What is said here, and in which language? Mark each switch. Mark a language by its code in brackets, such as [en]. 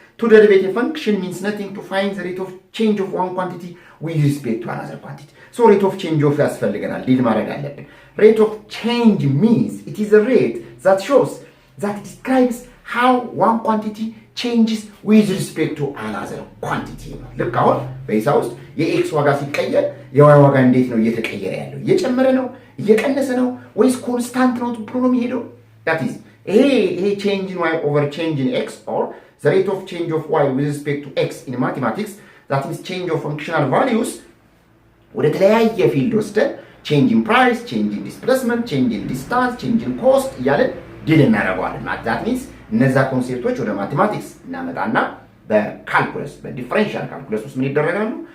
[en] To derivate a function means nothing to find the rate of change of one quantity with respect to another quantity. So rate of change of [am] ያስፈልገናል ዲል ማድረግ አለብን። [en] Rate of change means it is a rate that describes how one quantity changes with respect to another quantity. [am] ልክ አሁን በሂሳብ ውስጥ የኤክስ ዋጋ ሲቀየር የዋይ ዋጋ እንዴት ነው እየተቀየረ ያለው? እየጨመረ ነው እየቀነሰ ነው ወይስ ኮንስታንት ነው ብሎ ነው የሚሄደው? that is ይሄ [en] change in y over change in x or the rate of change of y with respect to x in mathematics, that means change of functional values, [am] ወደ ተለያየ ፊልድ ወስደን [en] change in price, change in displacement, change in distance, change in cost [am] እያለን ዲል እናደርገዋለን። that means እነዛ ኮንሴፕቶች ወደ ማቴማቲክስ እናመጣና በካልኩለስ በዲፈረንሻል ካልኩለስ ውስጥ ምን ይደረጋሉ?